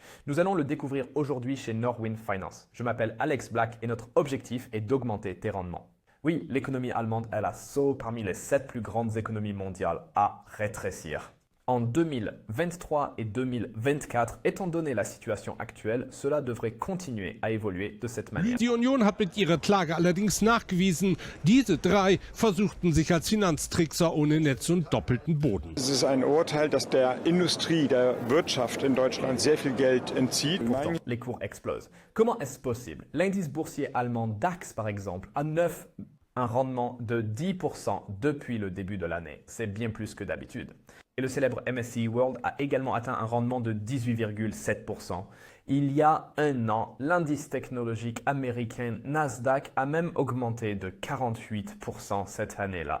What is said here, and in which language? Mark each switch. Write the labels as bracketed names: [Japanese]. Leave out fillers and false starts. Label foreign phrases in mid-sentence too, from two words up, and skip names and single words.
[French] Nous allons le découvrir aujourd'hui chez Norwind Finance. Je m'appelle Alex Black et notre objectif est d'augmenter tes rendements. Oui, l'économie allemande est la seule parmi les 7 plus grandes économies mondiales à rétrécir. En 2023 et 2024, étant donné la situation actuelle, cela devrait continuer à évoluer de cette manière. [German] Die Union hat mit ihrer Klage allerdings nachgewiesen, diese drei versuchten sich als Finanztrickser ohne Netz und doppelten Boden. Es ist ein Urteil, das der Industrie, der Wirtschaft in Deutschland sehr viel Geld entzieht. [French] Pourtant, les cours explosent. Comment est-ce possible? L'indice boursier allemand DAX, par exemple, a un rendement de 10% depuis le début de l'année. C'est bien plus que d'habitude. Et le célèbre MSCI World a également atteint un rendement de 18,7%. Il y a un an, l'indice technologique américain Nasdaq a même augmenté de 48% cette année-là.